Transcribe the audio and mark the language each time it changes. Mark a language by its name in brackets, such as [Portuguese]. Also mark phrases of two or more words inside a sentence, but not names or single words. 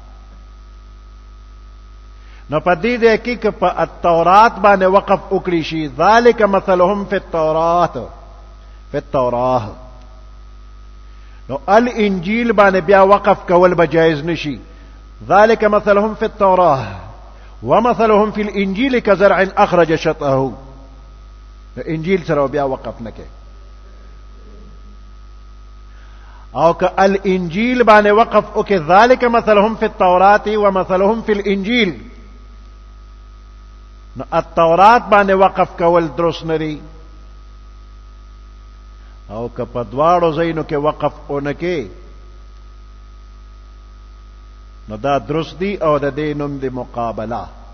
[Pashto] نو په دې ځای کې که په التورات باندې وقف وکړي شي [Arabic] ذالک مثلهم فی التورات، فی التوراه، [Pashto] نو الانجیل باندې بیا وقف کول به جایز نشي. [Arabic] ذالک مثلهم فی التوراه ومثلهم فی الانجیل کزرع اخرج شطأه، [Pashto] نو انجیل سره بیا وقف نه کوي. او که الانجیل باندې وقف وکړي [Arabic] ذالک مثلهم فی التورات ومثلهم فی الانجیل، [Pashto] نو التورات باندې وقف کول درست نه دی. او که په دواړو ځایونو کې وقف ونه کې نو دا درست دی او د دې نوم دی مقابله.